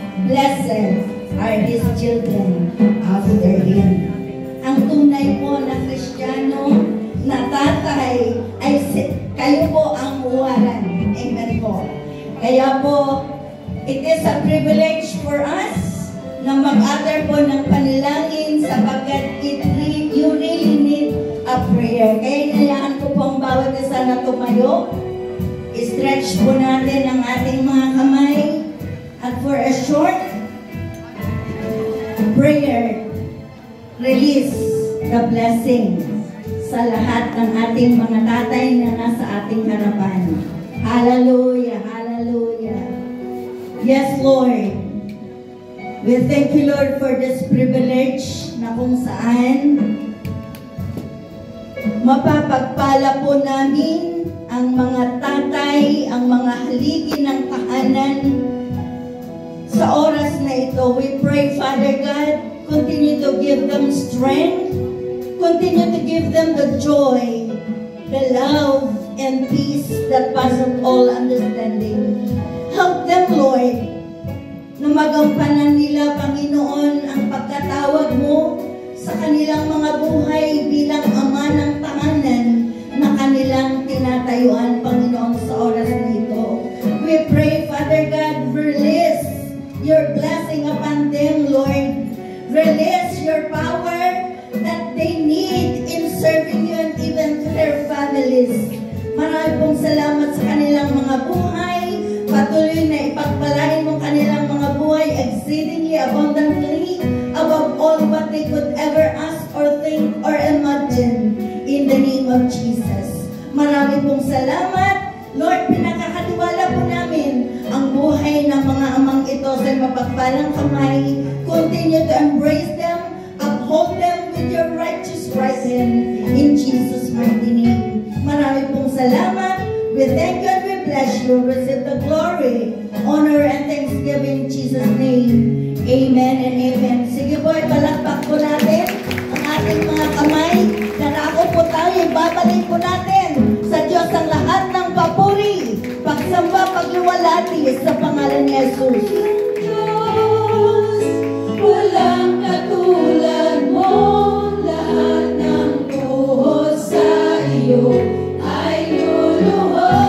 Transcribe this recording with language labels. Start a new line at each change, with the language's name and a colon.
English: Blessed are his children after him.
Filipino: Ang tunay po na Kristiyano, na tatay, ay kayo po ang huwaran. Amen po. Kaya po,
English: it is a privilege for us
Filipino: na mag-utter po ng panalangin sapagkat
English: you really need a prayer.
Filipino: Kaya inayaan ko po ang bawat isa na tumayo. I-stretch po natin ang ating mga kamay. At
English: for a short prayer, release the blessing
Filipino: sa lahat ng ating mga tatay na nasa ating harapan. Hallelujah! Hallelujah! Yes, Lord.
English: We thank you, Lord, for this privilege
Filipino: na kung saan mapapagpala po namin ang mga tatay, ang mga haligi ng tahanan sa oras na ito.
English: We pray, Father God, continue to give them strength, continue to give them the joy, the love, and peace that passes all understanding.
Filipino: Help them, Lord, na magampanan nila, Panginoon, ang pagkatawag mo sa kanilang mga buhay bilang ama ng tahanan na kanilang tinatayuan, Panginoon, sa oras nito.
English: We pray, Father God, release your blessing upon them, Lord. Release your power that they need in serving you and even to their families.
Filipino: Marami pong salamat sa kanilang mga buhay. Patuloy na ipagpalain mo kanilang mga buhay
English: exceedingly abundantly above all what they could ever ask or think or imagine in the name of Jesus.
Filipino: Marami pong salamat. Lord, pinakakatiwala po namin ang buhay ng mga amang ito sa mapagpalang kamay.
English: Continue to embrace them, uphold them with your righteous right hand in Jesus' mighty name.
Filipino: Marami pong salamat.
English: We thank you and we bless you. Receive the glory, honor, and thanksgiving in Jesus' name. Amen and amen.
Filipino: Sige po, ipalakpak po natin ang ating mga kamay. Darako po tayo, ibabalik Ipanalangin po natin sa Diyos ang lahat ng papuri, pagsamba, pagluwalhati sa pangalan ni Jesus. Diyos, walang katulad mo, lahat ng buhos sa iyo ay luluhod.